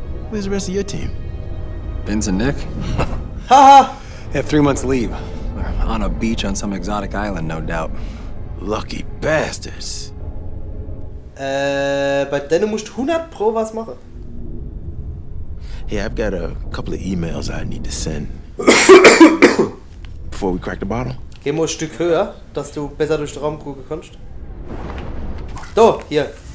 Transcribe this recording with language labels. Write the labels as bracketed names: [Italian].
[English] Where's the rest of your team? Vince and Nick? Haha. They have 3 months leave. They're on a beach on some exotic island, no doubt. Lucky bastards. [German] Bei denen musst du 100 Pro was machen. [English] Hey, I've got a couple of emails I need to send. Before we crack the bottle. [German] Geh mal ein Stück höher, dass du besser durch den Raum gucken kannst. So, hier.